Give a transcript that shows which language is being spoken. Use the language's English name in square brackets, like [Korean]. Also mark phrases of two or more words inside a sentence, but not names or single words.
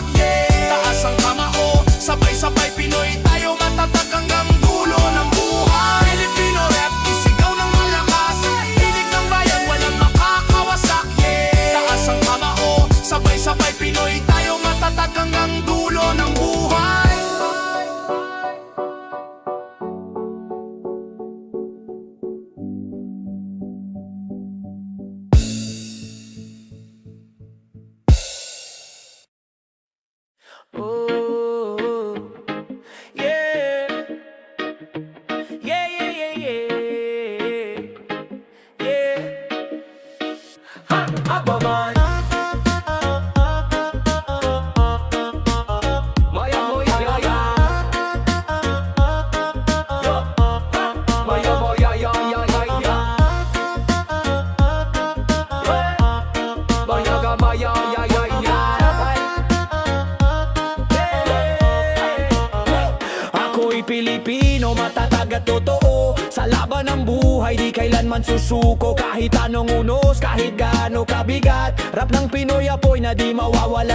[Filipino] Taas ang kamao, sabay-sabay Pinoy, tayo matatag hanggang dulo ng buhay. [English] Filipino rap, [Filipino] isigaw ng malakas, tinig ng bayan, walang makakawasak. Taas ang kamao, sabay-sabay Pinoy, tayo matatag hanggang dulo ng buhay. [English] Oh, yeah. Yeah, yeah, yeah, yeah. Yeah. Ha, Abaman. Maya, moya, ya, ya. Yo. Ha, maya, moya, ya, ya, ya, ya. Maya, ga, maya, ya, ya, ya. [Filipino] Ako'y Pilipino, matatag at totoo. Sa laban ng buhay, di kailanman susuko. Kahit anong unos, kahit gaano kabigat, rap ng Pinoy apoy na di mawawala.